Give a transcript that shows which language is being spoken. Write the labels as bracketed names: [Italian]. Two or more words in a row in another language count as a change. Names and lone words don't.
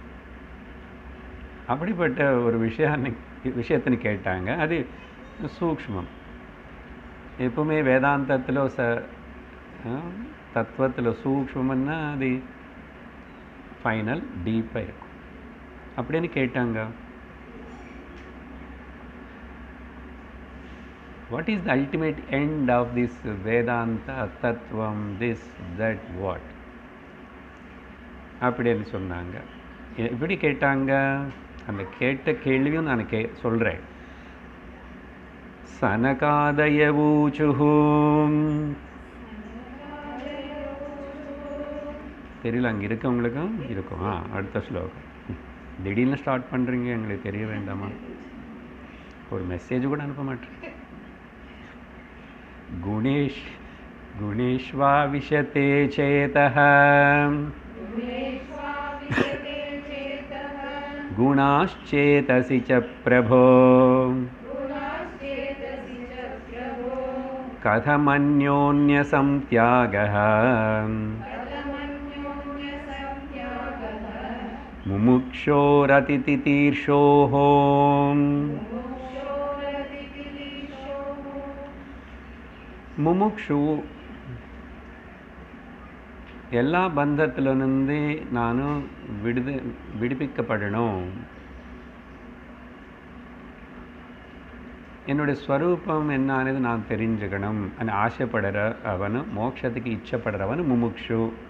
[Tamil] அப்படிப்பட்ட ஒரு விஷயத்தின்னு கேட்டாங்க. அது சூக்ஷ்மம். எப்பவுமே வேதாந்தத்தில் தத்துவத்தில் சூக்ஷ்மன்னா அது ஃபைனல் டீப்பாக இருக்கும் அப்படின்னு கேட்டாங்க. [English] what is the ultimate end of this [Tamil] வேதாந்த தத்துவம், [English] this that what [Tamil] அப்படின்னு சொன்னாங்க. எப்படி கேட்டாங்க? அந்த கேட்ட கேள்வியும் நான் சொல்கிறேன். [Sanskrit] சனகாதயவூச்சுஹூம். [Tamil] தெரியல, அங்கே இருக்கவங்களுக்கும் இருக்கும். அடுத்த ஸ்லோகம். திடீர்னு ஸ்டார்ட் பண்ணுறீங்க, எங்களுக்கு தெரிய வேண்டாமா? ஒரு மெசேஜ் கூட அனுப்ப மாட்டேன். [Sanskrit] गुणेष्वा विशते चेतः குணாश्चेतसि च प्रभो कथमन्योन्यसंत्यागः मुमुक्षोरतितितीर्षोः. [Tamil] முமுக்ஷு எல்லா பந்தத்திலிருந்து நானும் விடுவிக்கப்படணும், என்னுடைய ஸ்வரூபம் என்னானது நான் தெரிஞ்சுக்கணும் అని ஆசைப்படுற அவனு, மோட்சத்துக்கு இச்சப்படுறவனு முமுக்ஷு.